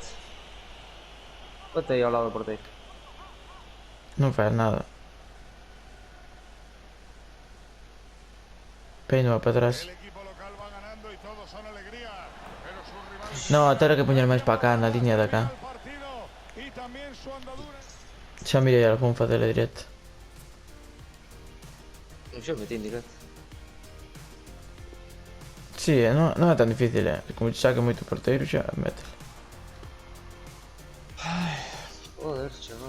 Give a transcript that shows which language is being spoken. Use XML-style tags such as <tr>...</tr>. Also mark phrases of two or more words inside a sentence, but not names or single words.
<es>Ponte ahí al lado del portero.</es> <gl>No faz nada. Peino va para atrás.</gl> <es>El equipo local va ganando y todos son alegría. Pero sus rivales</es> <gl>No, terá que poñer máis para acá, na liña de acá.</gl> <es>al partido y también su andadura.</es> <gl>Xa mirei algún facer directo.</gl> <es>Yo metí en directo.</es> <gl>Sí, non é tan difícil, como te saque moito porteiro xa, mételo.</gl> <es>Joder, chaval.</es>